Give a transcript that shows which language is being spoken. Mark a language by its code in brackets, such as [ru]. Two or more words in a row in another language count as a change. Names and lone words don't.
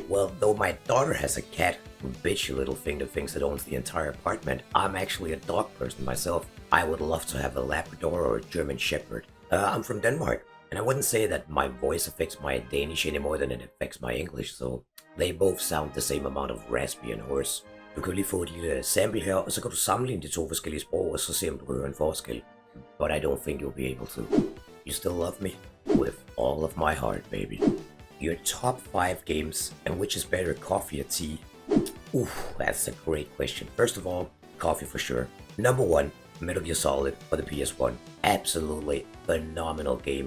[en] Well, though my daughter has a cat, bitchy little thing that thinks it owns the entire apartment, I'm actually a dog person myself. I would love to have a Labrador or a German Shepherd. I'm from Denmark, and I wouldn't say that my voice affects my Danish any more than it affects my English, so they both sound the same amount of raspy and hoarse. [da] Du kan lige få et lille sample her, og så kan du sammenligne de to forskellige sprog, og så se om du hører en forskel. [en] But I don't think you'll be able to. You still love me? With all of my heart, baby. Your top 5 games, and which is better, coffee or tea? Oof, that's a great question. First of all, coffee for sure. Number 1, Metal Gear Solid for the PS1. Absolutely phenomenal game.